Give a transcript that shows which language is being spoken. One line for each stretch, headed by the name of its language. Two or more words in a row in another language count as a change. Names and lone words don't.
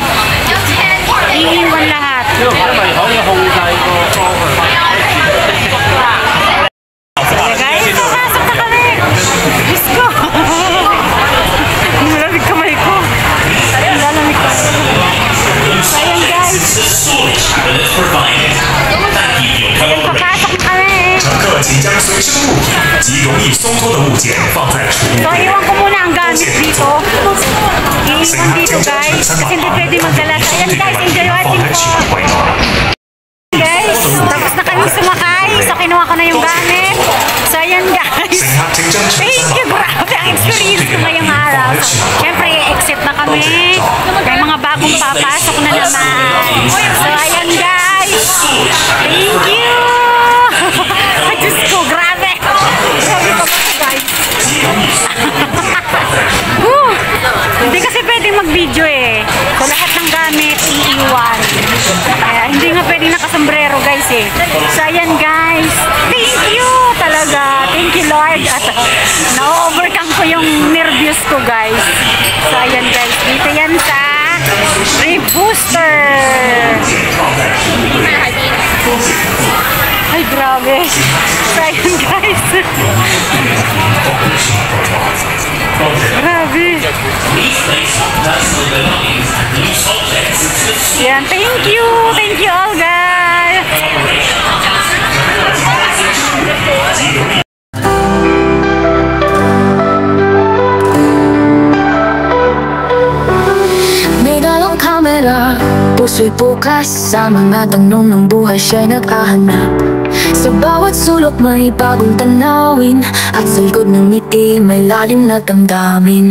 Filipino: Iiwan lahat. Kaya guys, pasok na kami. Diyos ko. Nilalamig kamay ko. Nilalamig ko. Ayan guys. Ayan, papasok na kami.
Chinese: 乘客请将随身物品及容易松脱的物件放在储物
Filipino: So,
Chinese: 柜。
Filipino: iwan ko muna ang gamit dito. Iiwan dito guys. Kasi hindi pwede magdala. So, ayan guys, enjoy
Chinese: 放
English: watching
Chinese: 在
Filipino: po.
Chinese: 储物柜内。
Filipino: Guys, tapos na kami sumakay. So, kinuha ko na yung gamit. So, ayan guys.
Chinese: 乘客请将全
English: Thank
Chinese: 身
English: you,
Chinese: 的
Filipino: grabe ang experience ko ngayong araw. Siyempre, exit na kami. May mga bagong papasok na naman. So, ayan guys.
English: Thank you.
Filipino: Ay, Diyos ko, grabe. Grabe pa ba ito, guys? Whew. Hindi kasi pwedeng mag-video eh. So, lahat ng gamit, iiwan. Kaya, hindi nga pwedeng nakasombrero, guys eh. So, ayan guys.
English: Thank you talaga. Thank you, Lord.
Filipino: At na-overcome ko yung nervous ko, guys. So, ayan guys. Dito yan sa Rib Booster. Ay, grabe. So, ayan guys. Grabe. Yan,
English: thank you. Thank you all, guys.
Filipino: May dalang kamera, puso'y bukas. Sa mga tanong ng buhay siya'y naghahanap. Sa bawat sulok may bagong tanawin, at sa likod ng ngiti may lalim na damdamin.